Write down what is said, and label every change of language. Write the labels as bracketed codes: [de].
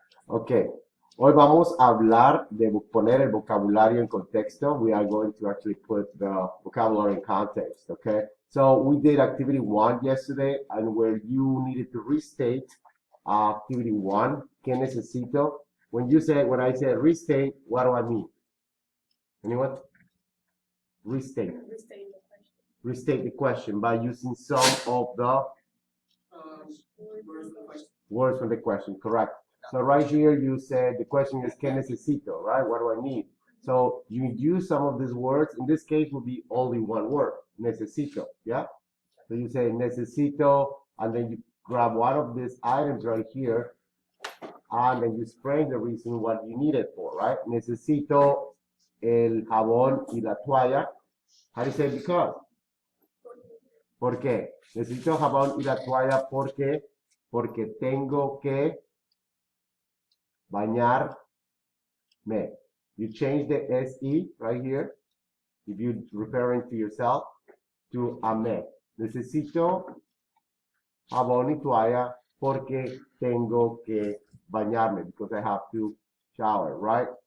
[es] Ok, hoy vamos a hablar de poner el vocabulario en contexto. [en] We are going to actually put the vocabulary in context, okay? So we did activity 1 yesterday, and where you needed to restate activity 1, [es] ¿qué necesito? [en] When I say restate, what do I mean? Anyone? Restate. Restate the question by using some of the words from the question, correct. So right here you said the question is [es] ¿qué necesito, [en] right? What do I need? So you use some of these words. In this case will be only one word, necesito, yeah? So you say necesito, and then you grab one of these items right here, and then you explain the reason what you need it for, right? [es] Necesito el jabón y la toalla. [en] How do you say because? [es] ¿Por qué? Necesito jabón y la toalla porque tengo que bañarme. [en] You change the SE right here, if you're referring to yourself, to a me. [es] Necesito jabón y toalla porque tengo que bañarme, [en] because I have to shower, right?